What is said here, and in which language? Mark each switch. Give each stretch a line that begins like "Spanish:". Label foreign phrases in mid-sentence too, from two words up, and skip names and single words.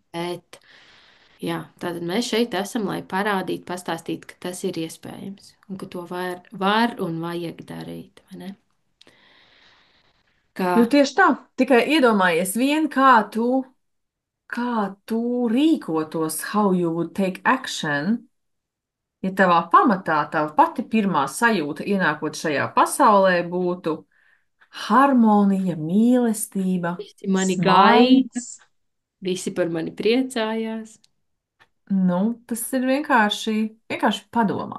Latvian: Bet, jā, tātad mēs šeit esam, lai parādītu, pastāstītu, ka tas ir iespējams un ka to var un vajag darīt, vai ne? Kā Jo tieši tā, tikai iedomājies vien, kā tu rīkotos,
English: how you would take action,
Latvian: ja tavā pamatā tava pati pirmā sajūta ienākot šajā pasaulē būtu harmonija, mīlestība, visi mani gaida, smaids. visi par mani priecājās. Nu, tas ir vienkārši padomā.